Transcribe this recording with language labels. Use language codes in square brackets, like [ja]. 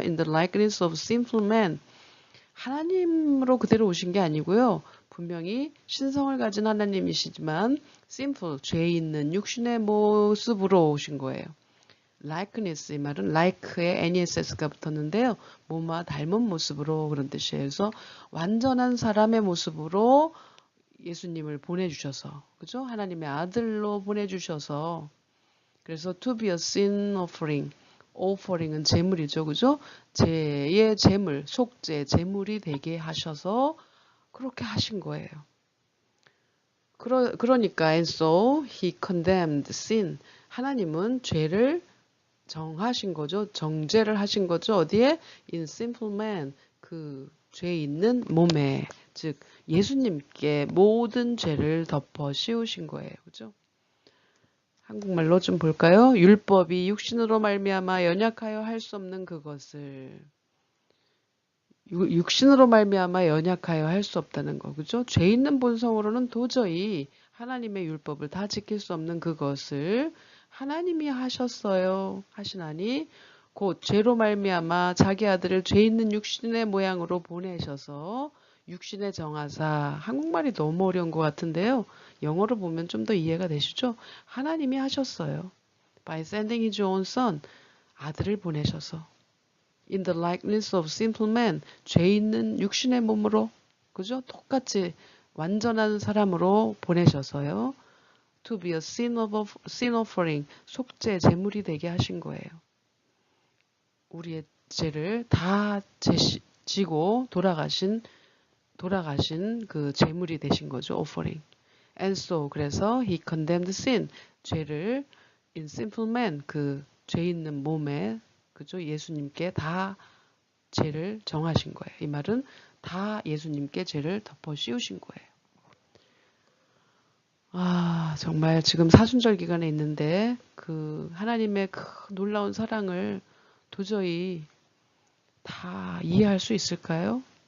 [en] In the likeness of sinful man. [ko] 하나님으로 그대로 오신 게 아니고요. 분명히 신성을 가진 하나님이시지만 sinful, 죄 있는 육신의 모습으로 오신 거예요. likeness 이 말은 like에 ness가 붙었는데요. 뭐뭐와 닮은 모습으로 그런 뜻이에요. 그래서 완전한 사람의 모습으로 예수님을 보내주셔서, 그죠? 하나님의 아들로 보내주셔서, 그래서 [en] to be a sin offering, [ko] offering은 제물이죠, 그죠? 제의 제물, 속죄, 제물이 되게 하셔서 그렇게 하신 거예요. 그러니까 [en] and so he condemned sin. [ko] 하나님은 죄를 정하신 거죠. 정죄를 하신 거죠. 어디에? [en] In sinful man. [ko] 그 죄 있는 몸에. 즉 예수님께 모든 죄를 덮어 씌우신 거예요. 그죠? 한국말로 좀 볼까요? 율법이 육신으로 말미암아 연약하여 할 수 없는 그것을 육신으로 말미암아 연약하여 할 수 없다는 거. 그죠? 죄 있는 본성으로는 도저히 하나님의 율법을 다 지킬 수 없는 그것을 하나님이 하셨어요. 하시나니 곧 죄로 말미암아 자기 아들을 죄 있는 육신의 모양으로 보내셔서 육신의 정하사. 한국말이 너무 어려운 것 같은데요. 영어로 보면 좀 더 이해가 되시죠? 하나님이 하셨어요. [en] By sending his own son. [ko] 아들을 보내셔서. [en] In the likeness of sinful man. [ko] 죄 있는 육신의 몸으로. 그죠? 똑같이 완전한 사람으로 보내셔서요. [en] To be a sin offering. [ko] 속죄, 제물이 되게 하신 거예요. 우리의 죄를 다 지고 돌아가신 그 제물이 되신 거죠. [en] offering. And so, [ko] 그래서 [en] he condemned sin. [ko] 죄를 [en] in sinful man. [ko] 그 죄 있는 몸에, 그죠? 예수님께 다 죄를 정하신 거예요. 이 말은 다 예수님께 죄를 덮어 씌우신 거예요. 아, 정말 지금 사순절 기간에 있는데 그 하나님의 그 놀라운 사랑을 도저히 다 이해할 수 있을까요?